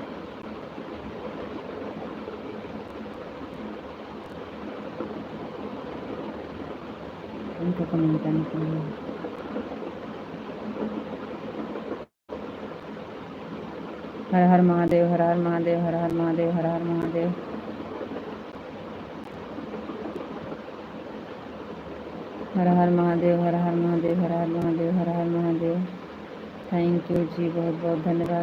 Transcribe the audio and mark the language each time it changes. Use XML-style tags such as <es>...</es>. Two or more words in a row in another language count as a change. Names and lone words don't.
<hi>उनको कमेंट करने के लिए हर हर महादेव, हर हर महादेव, हर हर महादेव, हर हर महादेव। हर हर महादेव, हर हर महादेव, हर हर महादेव, हर हर महादेव,</hi> <en>thank you</en> <hi>जी, बहुत बहुत धन्यवाद।</hi>